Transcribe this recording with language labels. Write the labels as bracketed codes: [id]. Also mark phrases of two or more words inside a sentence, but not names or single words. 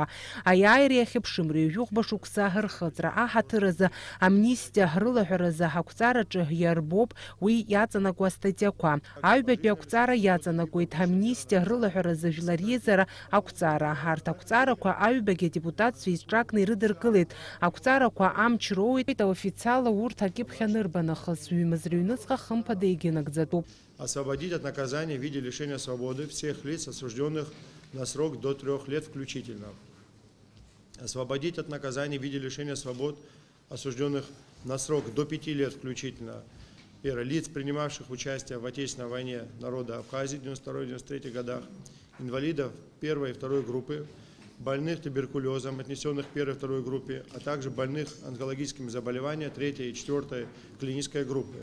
[ab] Аиааиреи ахьыԥшымреи ҩажәихәба шықәса рхыҵра аҳаҭыр азы амнистиа рылаҳәаразы ҳақәҵараҿы иарбоуп уи иаҵанакуа статиақәа. Аҩбатәи ақәҵара иаҵанакуеит амнистиа рылаҳәаразы жәларизара ақәҵара. Ҳарҭ ақәҵарақәа аҩбагьы адепутатцәа изҿакны ирыдыркылеит. Ақәҵарақәа амч роуит аофициалла урҭ акьыԥхь анырбанахыс. Ҩымыз рыҩнуҵҟа хымԥада егьынагӡатәуп. [ru] Освободить от наказания в виде лишения свободы всех лиц, осужденных на срок до 3 лет включительно. Освободить от наказания в виде лишения свобод, осужденных на срок до 5 лет включительно. Первое. Лиц, принимавших участие в Отечественной войне народа Абхазии в 1992-1993 годах, инвалидов 1 и 2 группы, больных туберкулезом, отнесенных к 1 и 2 группе, а также больных онкологическими заболеваниями 3 и 4 клинической группы.